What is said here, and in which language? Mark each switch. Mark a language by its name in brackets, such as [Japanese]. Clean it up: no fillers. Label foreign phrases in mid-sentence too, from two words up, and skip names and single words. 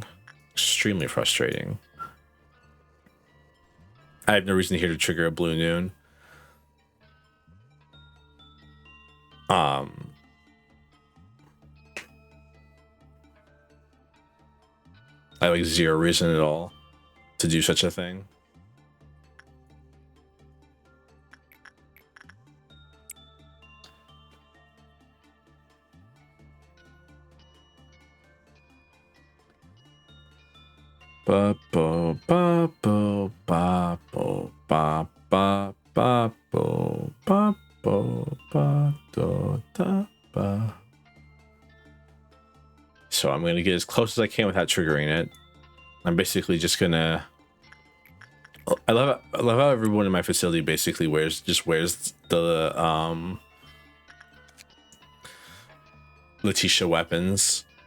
[English] Extremely frustrating. I have no reason here to trigger a Blue Noon. I have like 0 reason at all to do such a thing. Ba bo ba bo ba bo ba ba ba bo ba bo ba do da ba. So I'm gonna get as close as I can without triggering it. I'm basically just gonna. I love how everyone in my facility basically wears the Letitia weapons.